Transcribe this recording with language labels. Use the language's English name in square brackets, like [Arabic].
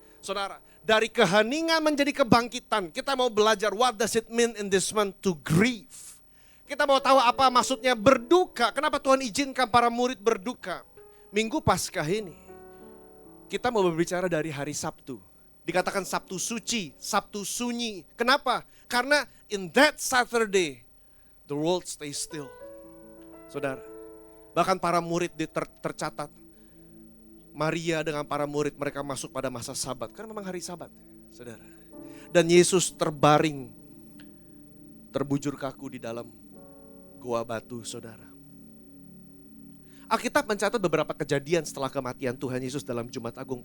[Indonesian] Saudara, dari keheningan menjadi kebangkitan, kita mau belajar [English] what does it mean in this month to grieve. [Indonesian] Kita mau tahu apa maksudnya berduka. Kenapa Tuhan izinkan para murid berduka? Minggu Paskah ini, kita mau berbicara dari hari Sabtu. Dikatakan Sabtu suci, Sabtu sunyi. Kenapa? Karena [English] in that Saturday, the world stays still. [Indonesian] Saudara, bahkan para murid tercatat. Maria dengan para murid mereka masuk pada masa Sabat. Karena memang hari Sabat, saudara. Dan Yesus terbaring, terbujur kaku di dalam gua batu, saudara. Alkitab mencatat beberapa kejadian setelah kematian Tuhan Yesus dalam Jumat Agung.